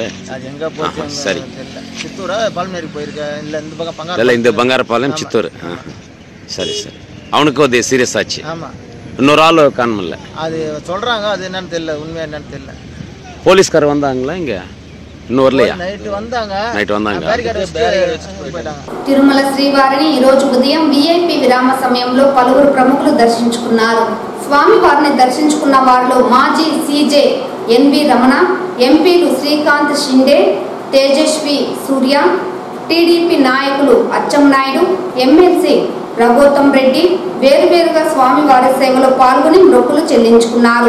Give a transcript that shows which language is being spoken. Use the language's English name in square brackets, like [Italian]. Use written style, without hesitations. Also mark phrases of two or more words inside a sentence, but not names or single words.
[Tamil] எங்க போச்சு சரி, சித்தூரா பால்மேரி போயிருக்கேன். இல்ல இந்த பக்கம் பங்காரு இல்ல இந்த பங்காரபாளையம் சித்தூர். சரி சரி. அவனுக்கு அது சீரியஸ் ஆச்சு. ஆமா. இன்னொரு ஆள் காணல. அது சொல்றாங்க, அது என்னன்னு தெரியல, உண்மையா என்னன்னு தெரியல. போலீஸ்காரர் வந்தாங்களா இங்க? இன்னும் வரலையா? నైట్ వந்தாங்க. [Telugu] తిరుమల శ్రీవారిని ఈ రోజు ఉదయం విఐపి విరామ సమయంలో పలువురు ప్రముఖులు దర్శించుకున్నారు. స్వామివారిని దర్శించుకున్న వారిలో మాజీ సీజే ఎన్వి రమణ, ఎంపీలు శ్రీకాంత్ షిండే, తేజస్వి సూర్య, టీడీపీ నాయకులు అచ్చెన్నాయుడు, ఎమ్మెల్సీ రఘోత్తమ్ రెడ్డి వేరువేరుగా స్వామివారి సేవలో పాల్గొని మొక్కులు చెల్లించుకున్నారు.